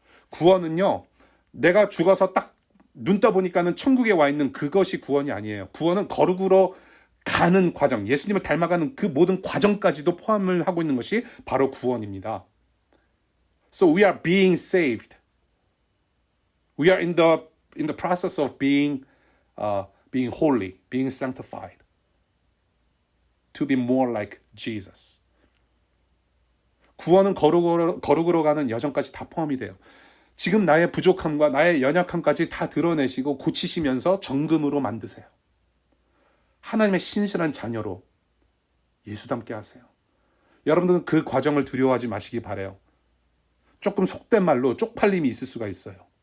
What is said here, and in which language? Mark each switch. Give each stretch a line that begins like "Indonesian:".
Korean: 구원은요, 내가 죽어서 딱 눈 떠보니까는 천국에 와 있는 그것이 구원이 아니에요. 구원은 거룩으로 가는 과정, 예수님을 닮아가는 그 모든 과정까지도 포함을 하고 있는 것이 바로 구원입니다.
English: So we are being saved. We are in the process of being holy, being sanctified, to be more like Jesus.
Korean: 구원은 거룩으로 가는 여정까지 다 포함이 돼요. 지금 나의 부족함과 나의 연약함까지 다 드러내시고 고치시면서 정금으로 만드세요. 하나님의 신실한 자녀로 예수닮게 하세요. 여러분들은 그 과정을 두려워하지 마시기 바라요. 조금 속된 말로 쪽팔림이 있을 수가 있어요.